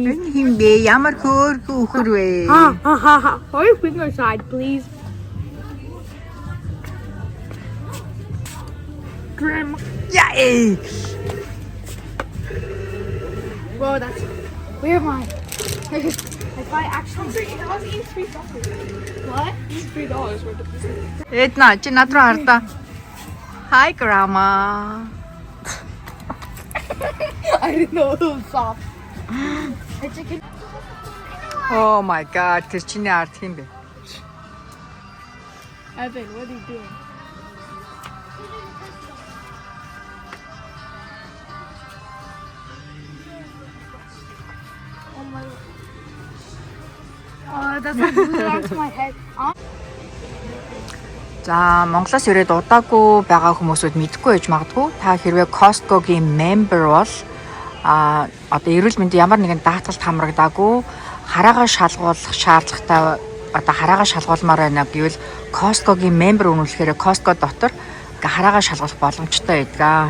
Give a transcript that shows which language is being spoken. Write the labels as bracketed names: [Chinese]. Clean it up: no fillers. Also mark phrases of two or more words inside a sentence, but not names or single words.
[Mongolian] Энэ хин бэ? Ямар хөөрхөн үхэр вэ? [English] Put your finger inside, please. Grandma. [Mongolian] Яа. [English] Whoa, that's. Where am I? If I actually. I was eating $3. What? $3 worth of this. [Mongolian] Эдна чи над руу хардаа. [English] Hi grandma. I didn't know it was soft. The chicken. Oh my god, [Mongolian] тэр чиний ард юм бэ? [English] Evan, what are you doing? Oh my god. Oh, that's like glued onto my head. [Mongolian] За, Монголоос ирээд удаагүй байгаа хүмүүсүүд мэдэхгүй байж магадгүй. Та хэрвээ Costco-гийн member бол одоо эрүүл мэнд ямар нэгэн даатгалд хамрагдаагүй, хараагаа шалгуулах шаардлагатай одоо хараагаа шалгуулмаар байна гэвэл Costco-гийн member үнэлэхээр Costco дотор хараагаа шалгуулах боломжтой байдаг.